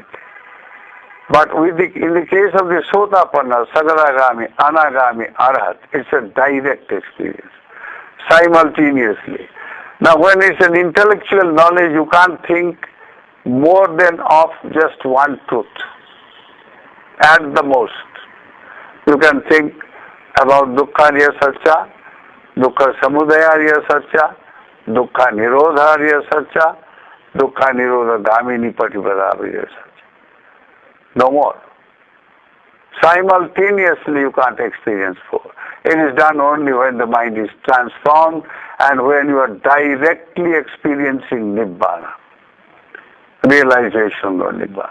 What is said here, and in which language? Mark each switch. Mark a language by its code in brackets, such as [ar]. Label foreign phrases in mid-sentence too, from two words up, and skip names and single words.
[en] But in the case of the Sotapanna, Sagadagami, Anagami, Arhat, it's a direct experience, simultaneously. Now when it's an intellectual knowledge, you can't think more than of just one truth. At the most, you can think about [pi] Dukkha Satcha, Dukkha Samudaya Satcha, Dukkha Nirodha Satcha, Dukkha Nirodha Gamini Patipada Satcha. [en] No more. Simultaneously you can't experience 4. It is done only when the mind is transformed and when you are directly experiencing Nibbana, realization of Nibbana.